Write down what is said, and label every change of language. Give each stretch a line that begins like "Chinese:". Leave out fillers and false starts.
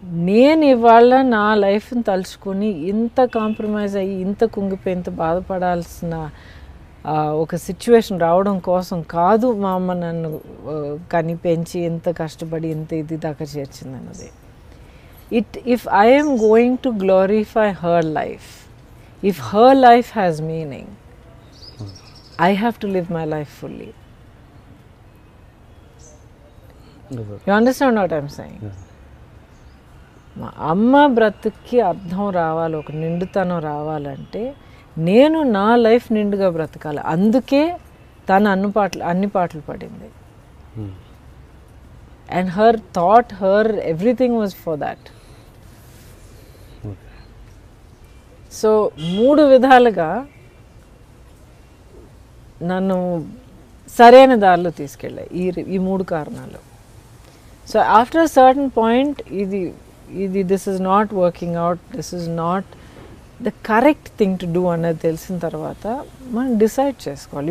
Telugu: నేను ఇవాళ నా లైఫ్ని తలుచుకొని ఇంత కాంప్రమైజ్ అయ్యి, ఇంత కుంగిపోయి, ఇంత బాధపడాల్సిన ఒక సిచ్యువేషన్ రావడం కోసం కాదు మా అమ్మ నన్ను కని పెంచి ఇంత కష్టపడి ఇంత ఇది దాకా చేర్చింది అన్నది.
English: If I am going to glorify her life, if her life has meaning, I have to live my life fully. You understand what I'm saying?
Telugu: మా అమ్మ బ్రతుక్కి అర్థం రావాలి, ఒక నిండుతనం రావాలంటే నేను నా లైఫ్ నిండుగా బ్రతకాలి. అందుకే తను అన్ని పాటలు పడింది.
English: And her thought, everything was for that.
Telugu: So 3 విధాలుగా నన్ను సరైన దారిలో తీసుకెళ్ళాయి ఈ 3 కారణాలు.
English: so after a certain point this is not working out, this is not the correct thing to do
Telugu: అన్నది తెలిసిన తర్వాత మనం డిసైడ్ చేసుకోవాలి.